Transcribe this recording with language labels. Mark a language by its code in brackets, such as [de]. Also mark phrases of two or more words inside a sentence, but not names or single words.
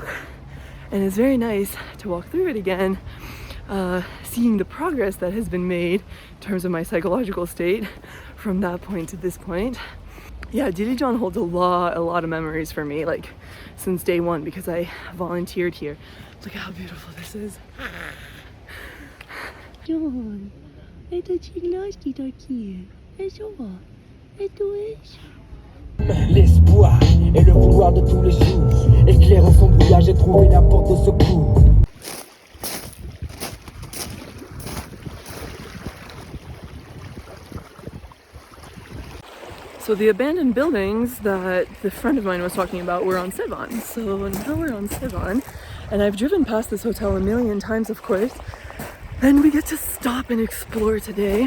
[en] And it's very nice to walk through it again, seeing the progress that has been made in terms of my psychological state from that point to this point. Yeah, Dilijan holds a lot of memories for me, like since day one, because I volunteered here. Look at how beautiful this is. John, [ru] это чиглашки такие. [fr] L'espoir et le vouloir de tous les jours. Éclairant son brouillard, j'ai trouvé la porte de secours. [en] So the abandoned buildings that the friend of mine was talking about were on Sevan. So now we're on Sevan, and I've driven past this hotel a million times, of course, and we get to stop and explore today.